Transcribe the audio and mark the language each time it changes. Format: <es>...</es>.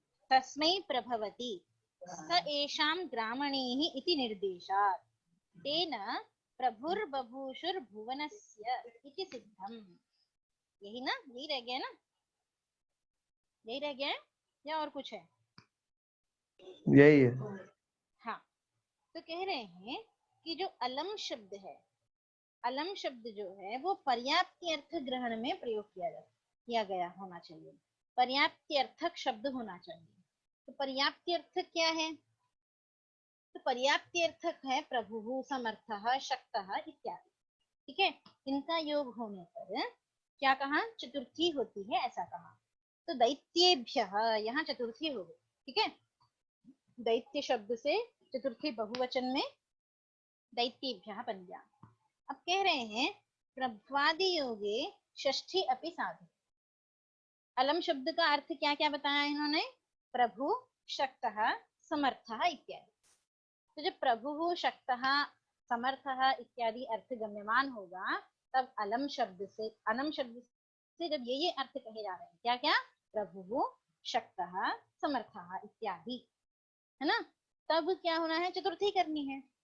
<sa>तस्मै प्रभवति स एषां ग्रामणीः इति निर्देशात् तेन प्रभुर्बभूषुर्भुवनस्य इति सिद्धम्।</sa> <hi>यही ना, यही रह गया ना, यही रह गया है या और कुछ है? यही है। हाँ, तो कह रहे हैं कि जो अलम शब्द है, अलम शब्द जो है वो पर्याप्ति अर्थ ग्रहण में प्रयोग किया गया होना चाहिए, पर्याप्ति अर्थक शब्द होना चाहिए। तो पर्याप्ति अर्थक क्या है? तो पर्याप्ति अर्थक है प्रभु, समर्थः, शक्तः इत्यादि। ठीक है, इनका योग होने पर क्या कहा? चतुर्थी होती है, ऐसा कहा। तो दैत्येभ्यः यहाँ चतुर्थी हो गई। ठीक है, दैत्य शब्द से चतुर्थी बहुवचन में दैत्येभ्यः बन गया। अब कह रहे हैं</hi> <sa>प्रभ्वादि योगे षष्ठी अपि साधु।</sa> <hi>अलम शब्द का अर्थ क्या क्या बताया इन्होंने? प्रभु, शक्तः, समर्थः इत्यादि। तो जब प्रभु, शक्तः, समर्थः इत्यादि अर्थ गम्यमान होगा, तब अलम शब्द से, अनम शब्द से जब ये अर्थ कहे जा रहे हैं, क्या क्या? प्रभु, शक्तः, समर्थः इत्यादि, है ना, तब क्या होना है? चतुर्थी करनी है।</hi>